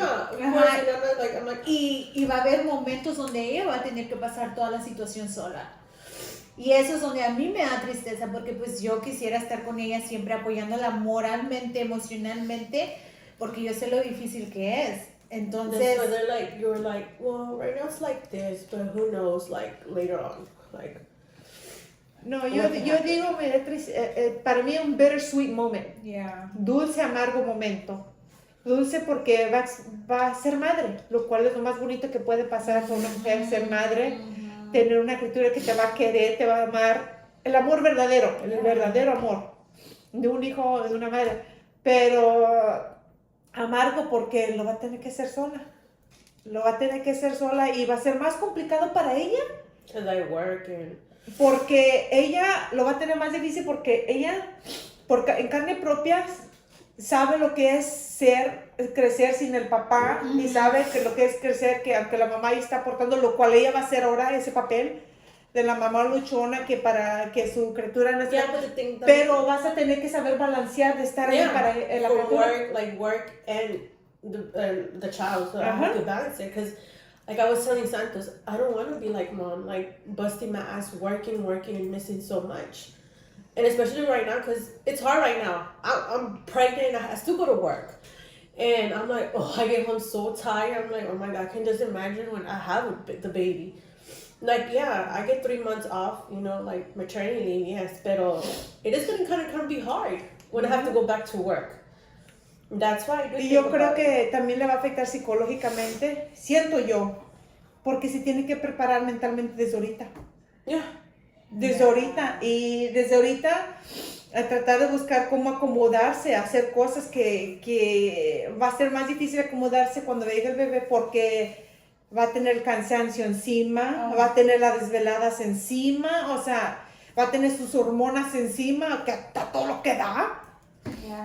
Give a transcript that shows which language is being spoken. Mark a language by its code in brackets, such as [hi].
[es] Cada quien. Y va a haber momentos donde ella va a tener que pasar toda la situación sola. Y eso es donde a mí me da tristeza, porque pues yo quisiera estar con ella siempre apoyándola moralmente, emocionalmente, porque yo sé lo difícil que es. Entonces, [en] so they're like, you're like, well, right now it's like this, but who knows, like later on, like. [es] No, yo digo, para mí es un [en] bittersweet moment. Yeah. [es] Dulce, amargo momento. Dulce porque va a ser madre, lo cual es lo más bonito que puede pasar con una mujer, ser madre, tener una criatura que te va a querer, te va a amar. El amor verdadero, el verdadero amor de un hijo, de una madre. Pero amargo porque lo va a tener que hacer sola. Lo va a tener que hacer sola y va a ser más complicado para ella. [en] Because I work and... [es] Porque ella lo va a tener más difícil porque ella, en carne propia, sabe lo que es crecer sin el papá y sabe que lo que es crecer, que aunque la mamá ahí está aportando, lo cual ella va a hacer ahora, ese papel de la mamá luchona que para que su criatura no esté, pero vas a tener que saber balancear de estar ahí para la criatura. [en] Work and the child, so I have to balance it, because like I was telling Santos, I don't want to be like Mom, like busting my ass working and missing so much. And especially right now, because it's hard right now. I'm pregnant, I still go to work. And I'm like, oh, I get home so tired. I'm like, oh my God, I can just imagine when I have the baby. Like, yeah, I get 3 months off, like maternity leave, yes, but it is going to kind of be hard when I have to go back to work. That's why I do. [es] Y yo creo que también le va a afectar psicológicamente, siento yo, porque se tiene que preparar mentalmente desde ahorita. [en] Yeah. [es] Desde ahorita. Y desde ahorita a tratar de buscar cómo acomodarse, hacer cosas que va a ser más difícil acomodarse cuando llegue el bebé porque va a tener el cansancio encima, va a tener las desveladas encima, o sea, va a tener sus hormonas encima, que está todo lo que da. [en] Yeah.